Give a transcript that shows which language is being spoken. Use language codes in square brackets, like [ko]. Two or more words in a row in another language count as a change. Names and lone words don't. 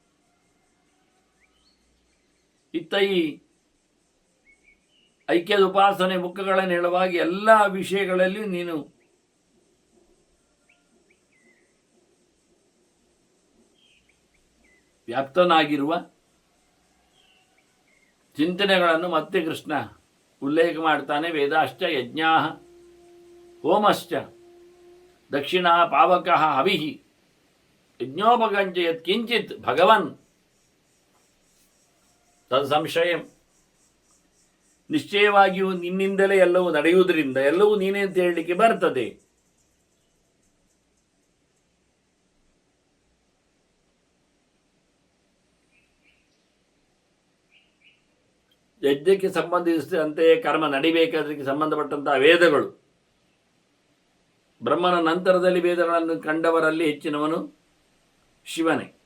[kn] ಇತ್ತ ಈ ಐಕ್ಯದ ಉಪಾಸನೆ ಮುಖಗಳನ್ನು ಹೇಳುವಾಗ ಎಲ್ಲ ವಿಷಯಗಳಲ್ಲಿಯೂ ನೀನು ವ್ಯಾಪ್ತನಾಗಿರುವ ಚಿಂತನೆಗಳನ್ನು ಮತ್ತೆ ಕೃಷ್ಣ ಉಲ್ಲೇಖ ಮಾಡ್ತಾನೆ. [sa] ವೇದಾಶ್ಚ ಯಜ್ಞಾ ಹೋಮಶ್ಚ ದಕ್ಷಿಣ ಪಾವಕ ಹವಿಹಿ ಯಜ್ಞೋಪಗಂಚ ಯತ್ ಕಿಂಚಿತ್ ಭಗವನ್ ತದ್ ಸಂಶಯಂ. [kn] ನಿಶ್ಚಯವಾಗಿಯೂ ನಿನ್ನಿಂದಲೇ ಎಲ್ಲವೂ ನಡೆಯುವುದರಿಂದ ಎಲ್ಲವೂ ನೀನೇ ಅಂತ ಹೇಳಲಿಕ್ಕೆ ಬರ್ತದೆ. ಯಜ್ಞಕ್ಕೆ ಸಂಬಂಧಿಸಿದಂತೆಯೇ ಕರ್ಮ ನಡಿಬೇಕಾದಕ್ಕೆ ಸಂಬಂಧಪಟ್ಟಂತಹ ವೇದಗಳು, ಬ್ರಹ್ಮನ ನಂತರದಲ್ಲಿ ವೇದಗಳನ್ನು ಕಂಡವರಲ್ಲಿ ಹೆಚ್ಚಿನವನು ಶಿವನೇ.